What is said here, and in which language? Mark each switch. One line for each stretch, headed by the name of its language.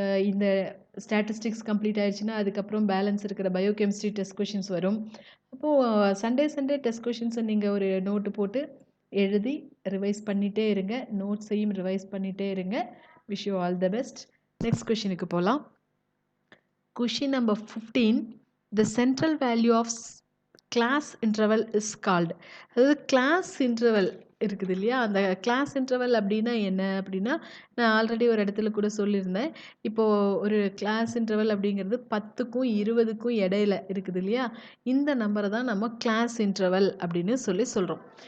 Tamil: இந்த statistics complete ஆயிடுச்சுன்னா அதுக்கப்புறம் பேலன்ஸ் இருக்கிற பயோகெமிஸ்ட்ரி டெஸ்ட் கொஷின்ஸ் வரும். அப்போது சண்டே டெஸ்ட் கொஷின்ஸை நீங்கள் ஒரு நோட்டு போட்டு எழுதி ரிவைஸ் பண்ணிகிட்டே இருங்க, நோட்ஸையும் ரிவைஸ் பண்ணிகிட்டே இருங்க.
English: Wish you all the best. Next கொஷினுக்கு போகலாம். Question number 15, the central value of class interval is called.
Tamil: அதாவது கிளாஸ் இன்டர்வல் இருக்குது இல்லையா, அந்த கிளாஸ் இன்டர்வல் அப்படின்னா என்ன அப்படின்னா, நான் ஆல்ரெடி ஒரு இடத்துல கூட சொல்லியிருந்தேன். இப்போது ஒரு கிளாஸ் இன்டர்வல் அப்படிங்கிறது 10க்கும் 20க்கும் இடையில இருக்குது இல்லையா, இந்த நம்பரை தான் நம்ம கிளாஸ் இன்டர்வல் அப்படின்னு சொல்கிறோம்.